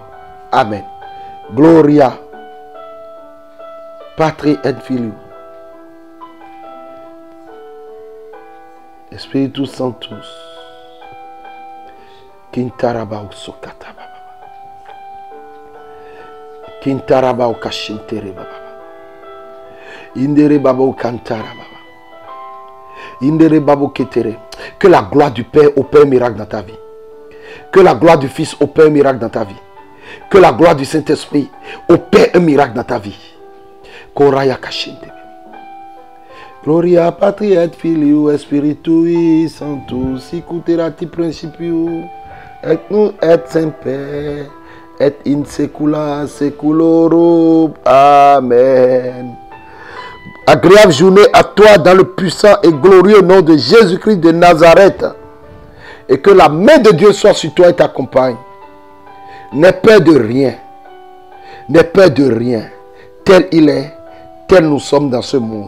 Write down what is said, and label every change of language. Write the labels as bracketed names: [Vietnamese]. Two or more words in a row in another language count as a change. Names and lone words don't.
[Latin] Amen. Gloria Patri et Filii Spiritus Sanctus Kintarabao Sokataba Kintarabao Kashintere Baba Indere Babo Kantara Baba Indere Babo Ketere. [French] Que la gloire du Père opère un miracle dans ta vie. Que la gloire du Fils opère un miracle dans ta vie. Que la gloire du Saint-Esprit opère un miracle dans ta vie. Koraya Kashinte. [Latin] Gloria Patri et Filii Spiritui Sanctus Sicuterati Principiu et nous et semper et in secula seculorum. Amen. [French] Agréable journée à toi dans le puissant et glorieux nom de Jésus-Christ de Nazareth. Et que la main de Dieu soit sur toi et t'accompagne. N'aie peur de rien. N'aie peur de rien. Tel il est, tel nous sommes dans ce monde.